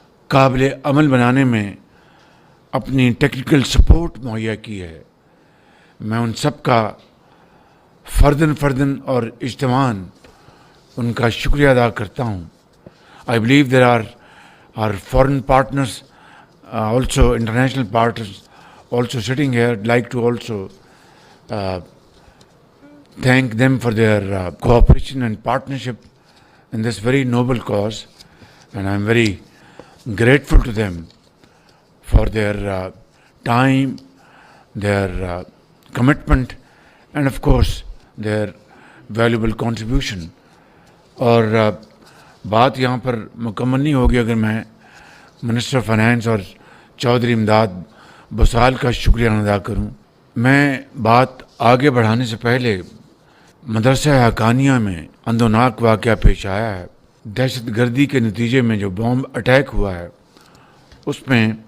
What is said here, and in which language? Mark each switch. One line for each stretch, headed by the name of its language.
Urdu: قابل عمل بنانے میں اپنی ٹیکنیکل سپورٹ مہیا کی ہے، میں ان سب کا فرداً اور اجتماعاً ان کا شکریہ ادا کرتا ہوں۔
English: I believe there are foreign partners, also international partners also sitting here. I'd like to also thank them for their cooperation and partnership in this very noble cause, and I'm very grateful to them for their time, their commitment, and of course their valuable contribution.
Urdu: اور بات یہاں پر مکمل نہیں ہوگی اگر میں minister finance اور چودھری امداد بسال کا شکریہ ادا کروں۔ میں بات آگے بڑھانے سے پہلے مدرسہ حقانیہ میں اندوناک واقعہ پیش آیا ہے، دہشت گردی کے نتیجے میں جو بوم اٹیک ہوا ہے، اس میں